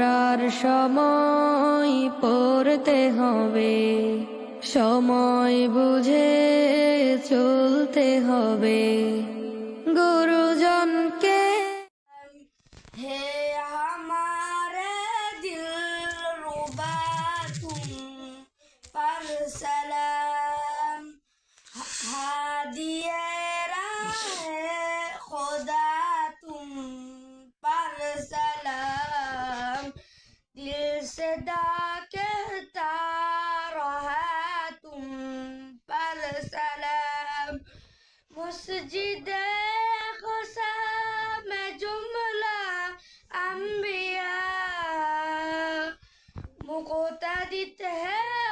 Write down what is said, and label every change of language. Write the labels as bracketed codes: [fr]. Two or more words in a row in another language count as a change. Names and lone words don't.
[bn] পড়ার সময় পড়তে হবে, সময় বুঝে চলতে হবে। গুরুজনকে [ur] ہے ہمارے دلربا تم پر سلام، ہادی راہ خدا تم پر سلام، دل سے کہتا رہا تم پر سلام، مسجد اقصی میں جملہ انبیاء مقتدی ہے